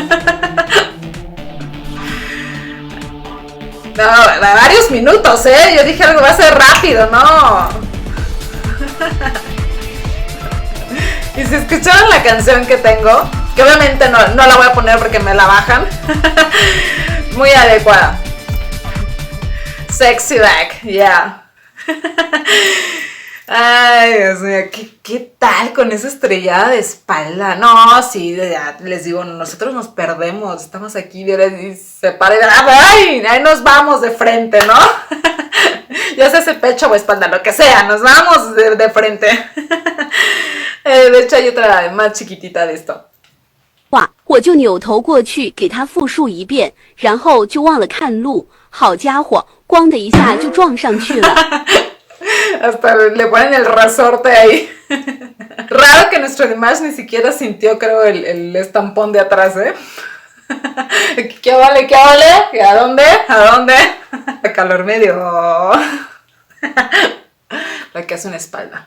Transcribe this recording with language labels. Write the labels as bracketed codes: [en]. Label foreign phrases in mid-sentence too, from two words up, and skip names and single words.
[es] No, varios minutos, Yo dije algo va a ser rápido, no. Y si escucharon la canción que tengo, que obviamente no la voy a poner porque me la bajan. Muy adecuada. [en] Sexy back, yeah. [es] Ay, Dios mío, ¿qué tal con esa estrellada de espalda? No, sí, ya les digo, nosotros nos perdemos, estamos aquí y se para y ¡ay! Ahí nos vamos de frente, ¿no? Ya sea ese pecho o espalda, lo que sea, nos vamos de frente. De hecho hay otra más chiquitita de esto. [zh] 我就扭头过去给他复述一遍，然后就忘了看路。好家伙，咣的一下就撞上去了。 [es] Hasta le ponen el resorte ahí. Raro que nuestro Dimash ni siquiera sintió, creo, el estampón de atrás, ¿Qué vale? ¿Qué vale? ¿Y a dónde? ¿A dónde? El calor medio. La que hace una espalda.